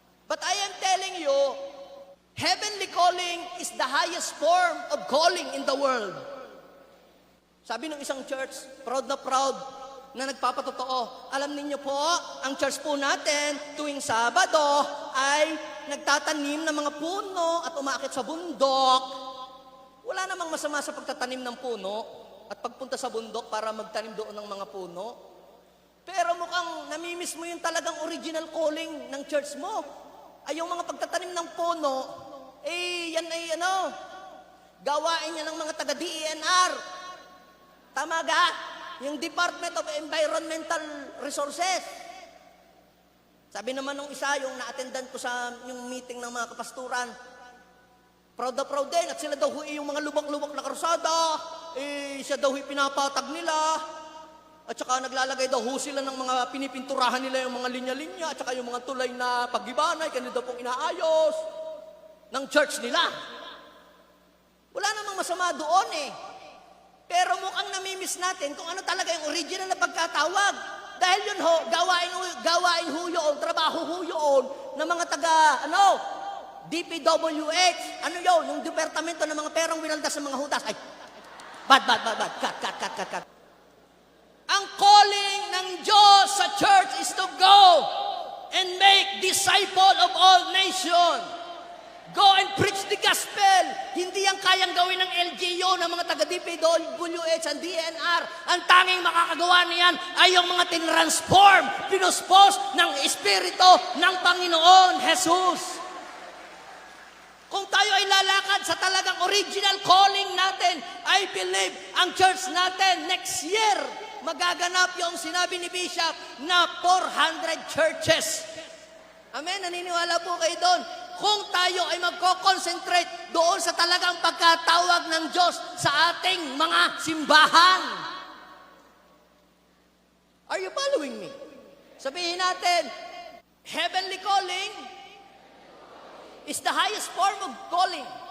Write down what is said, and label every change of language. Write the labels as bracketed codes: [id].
[en] But I am telling you, heavenly calling is the highest form of calling in the world. [tl] Sabi ng isang church, proud na nagpapatotoo. Alam niyo po, ang church po natin tuwing Sabado ay nagtatanim ng mga puno at umaakit sa bundok. Wala namang masama sa pagtatanim ng puno at pagpunta sa bundok para magtanim doon ng mga puno. Pero mukhang namimiss mo yung talagang original calling ng church mo. Ay yung mga pagtatanim ng puno, yan ay gawain niya ng mga taga-DENR. Tama ga? [en] Yung Department of Environmental Resources. [tl] Sabi naman nung isa, yung na-attendan ko sa yung meeting ng mga kapasturan, proud na proud din, at sila daw yung mga lubak-lubak na karusada, siya daw pinapatag nila, At saka naglalagay daw ho sila ng mga pinipinturahan nila yung mga linya-linya, at saka yung mga tulay na paggibanay, kanila daw pong inaayos ng church nila. Wala namang masama doon eh. Pero mukhang namimiss natin kung ano talaga yung original na pagkatawag. Dahil yun ho, gawain ho yun, trabaho ho yun, ng mga taga, DPWH, yung departamento ng mga perang winaldas ng mga hudas. Ay, bad, cut. Ang calling ng Diyos [en] sa church is to go and make disciple of all nations. Go and preach the gospel. [tl] Hindi yan kayang gawin ng LGU, ng mga taga-DPWH, ang DNR. Ang tanging makakagawa niyan ay yung mga tinransform, pinuspos ng Espiritu ng Panginoon Jesus. Kung tayo ay lalakad sa talagang original calling natin, [en] I believe [tl] ang church natin next year, magaganap yung sinabi ni Bishop na 400 churches. Amen? Naniniwala po kayo doon. Kung tayo ay magko-concentrate doon sa talagang pagkatawag ng Diyos sa ating mga simbahan. [en] Are you following me? [tl] Sabihin natin, [en] heavenly calling is the highest form of calling.